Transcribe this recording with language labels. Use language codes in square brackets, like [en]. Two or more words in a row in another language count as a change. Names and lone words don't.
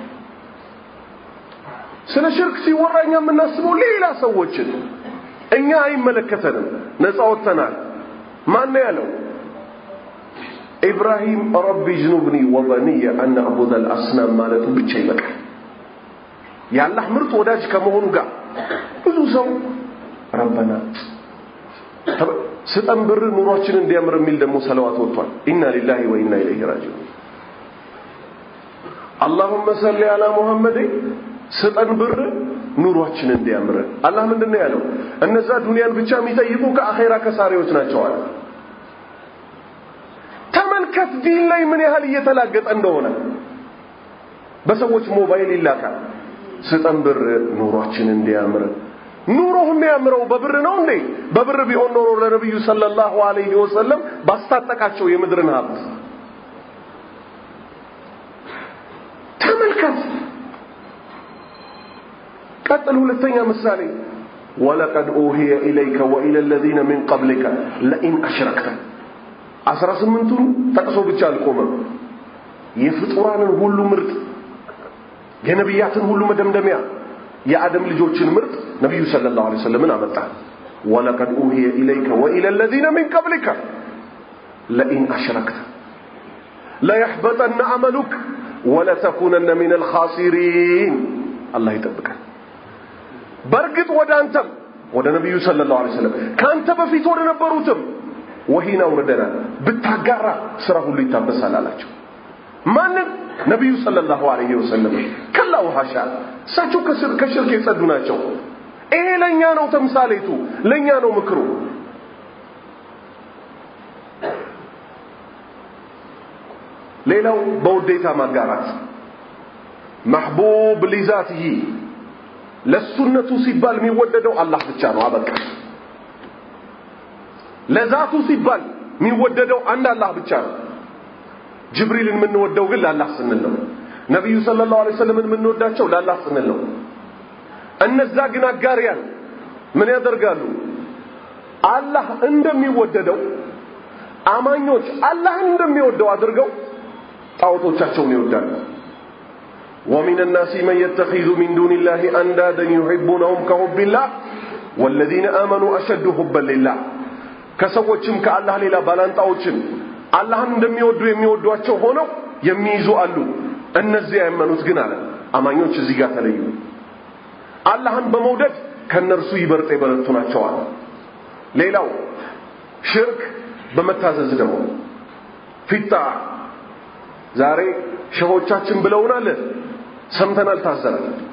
[am] ስለ ሽርክ ሲወራኛ የምናስበው ሌላ ሰዎችን እኛ አይመለከተንም ነፃ ወጥተናል ማን ያለው ኢብራሂም [ar] رب اجنبني وبني أن نعبد الأصنام [am] ማለቱ ብቻ ይበቃል ያላህ ምርጥ ወዳጅ ከመሆኑ ጋር ብዙ ሰው ረበና ስተንብር ኑሯችን እንዲያምር የሚል ደግሞ ሰለዋት ወጥቷል [ar] إنا لله وإنا إليه راجعون اللهم صل على محمد [am] ስተንብር ኑሯችን እንዲያምር አላህ ምንድነው ያለው እነዛ ዱንያን ብቻ የሚጠይቁ ከአኺራ ከሳሪዎች ናቸው አለ ተመልከት ዲን ላይ ምን ያህል እየተላገጠ እንደሆነ በሰዎች ሞባይል ይላካል ስተንብር ኑሯችን እንዲያምር ኑሮህ የሚያምረው በብር ነው እንዴ በብር ቢሆን ኖሮ ለነብዩ [ar] صلى الله عليه وسلم [am] ባስታጠቃቸው የምድርን ሀብት ተመልከት ቀጥል ሁለተኛ ምሳሌ [ar] ولقد أوحي إليك وإلى الذين من قبلك لئن اشركت [am] 18ቱን ተቀሶ ብቻ አልቆመም የፍጡራንን ሁሉ ምርጥ የነብያትን ሁሉ መደምደሚያ የአደም ልጆችን ምርጥ ነብዩ [ar] صلى الله عليه وسلم [am] አመጣ [ar] ولقد أوحي إليك وإلى الذين من قبلك لئن اشركت لا يحبطن عملك ولا تكونن من الخاسرين الله يتبارك برغت [am] ወዳንተም ወደ ነብዩ [ar] صلى الله عليه وسلم [am] ካንተ በፊት ወደ ነበሩትም ወሂና ወረደና ብታጋራ ስራ ሁሉ ይታበሳል አላቸው ማን ነብዩ [ar] صلى الله عليه وسلم [am] ከላው ሐሻ ሳቸው ከሽርክ የጸዱ ናቸው ይሄ ለኛ ነው ተምሳሌቱ ለኛ ነው ምክሩ ሌላው በውዴታ ማጋራት [ar] محبوب لذاته [am] ለሱነቱ ሲባል የሚወደደው አላህ ብቻ ነው አበቃ ለዛቱ ሲባል የሚወደደው አንድ አላህ ብቻ ነው ጅብሪልን የምንወደው ግን ለአላህ ስንል ነው ነብዩ [ar] صلى الله عليه وسلم [am] የምንወዳቸው ለአላህ ስንል ነው እነዛ ግን አጋሪያን ምን ያደርጋሉ አላህ እንደሚወደደው አማኞች አላህን እንደሚወደው አድርገው ጣዖቶቻቸውን ይወዳሉ [ar] ومن الناس من يتخذ من دون الله اندادا يحبونهم كحب الله والذين امنوا اشد حبا لله [am] ከሰዎችም ከአላህ ሌላ ባላንጣዎችን አላህን እንደሚወዱ የሚወዷቸው ሆነው የሚይዙ አሉ እነዚህ ያመኑት ግን አለ አማኞች እዚህ ጋር ተለዩ አላህን በመውደድ ከነርሱ ይበርጥ ይበረቱ ናቸው አለ ሌላው ሽርክ በመታዘዝ ደግሞ ፊታ ዛሬ ሸሆቻችን ብለውናል ሰምተናል ታዘናል